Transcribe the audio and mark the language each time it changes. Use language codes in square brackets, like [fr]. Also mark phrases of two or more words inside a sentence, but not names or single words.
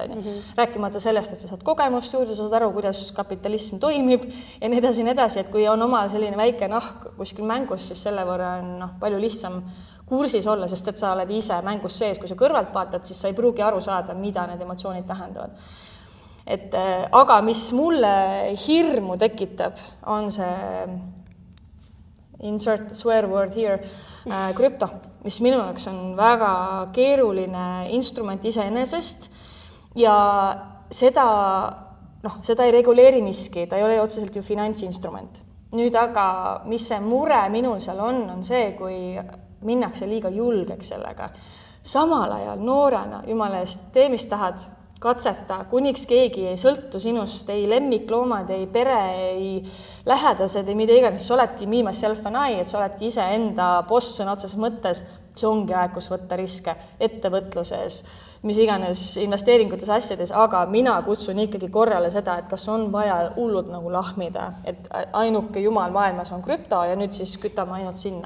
[et] Rääkimata sellest, et sa saad kogemust juurde, sa saad aru, kuidas kapitalism toimib ja nii edasi, et kui on omal selline väike nahk kuskil mängus, siis selle võrra on palju lihtsam kursis olla, sest et sa oled ise mängus sees, kui sa kõrvalt vaatad, siis sa ei pruugi aru saada, mida need emotsioonid tähendavad. Aga mis mulle hirmu tekitab, on see [en] insert swear word here, [et] krüpto, mis minu jaoks on väga keeruline instrument iseenesest ja seda ei reguleeri miski, ta ei ole otseselt ju finantsinstrument. Nüüd aga, mis see mure minul seal on see, kui minnakse liiga julgeks sellega. Samal ajal noorena, jumala eest, tee mis tahad, katseta, kuniks keegi ei sõltu sinust, ei lemmikloomad, ei pere, ei lähedased, ei mida iganes, sa oledki [en] me myself and I, [et] et sa oledki ise enda boss sõna otseses mõttes, see ongi aeg, kus võtta riske ettevõtluses, mis iganes investeeringutes asjades, aga mina kutsun ikkagi korrale seda, et kas on vaja hullult lahmida, et ainuke jumal maailmas on krüpto ja nüüd siis kütame ainult sinna.